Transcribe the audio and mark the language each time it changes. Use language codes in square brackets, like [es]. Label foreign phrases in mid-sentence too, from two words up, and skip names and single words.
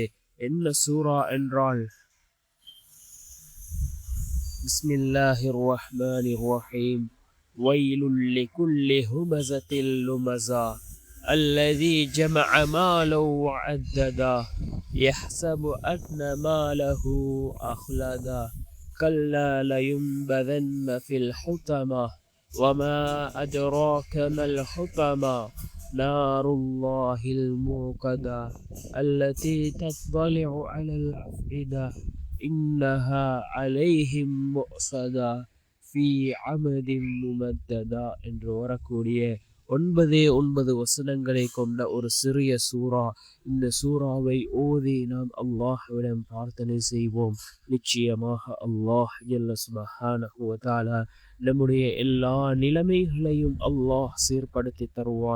[ta] என்ன சூறா என்றால், [ar] بسم الله الرحمن الرحيم. ويل لكل همزة لمزة الذي جمع ماله وعدده يحسب أن ماله أخلده كلا لينبذن في الحطمة وما أدراك ما الحطمة نار الله الموقدة التي تطلع على الأفئدة إنها عليهم مؤصدة في عمد ممددة [ta] என்று வரக்கூடிய 9 வசனங்களை கொண்ட ஒரு சிறிய சூறா. இந்த சூறாவை ஓதி நாம் அல்லாஹ்விடம் பிரார்த்தனை செய்வோம். நிச்சயமாக அல்லாஹ் [ar] جل سبحانه وتعالى [ta] நம்முடைய எல்லா நிலைமைகளையும் அல்லாஹ் சீர்படுத்தி தருவான்.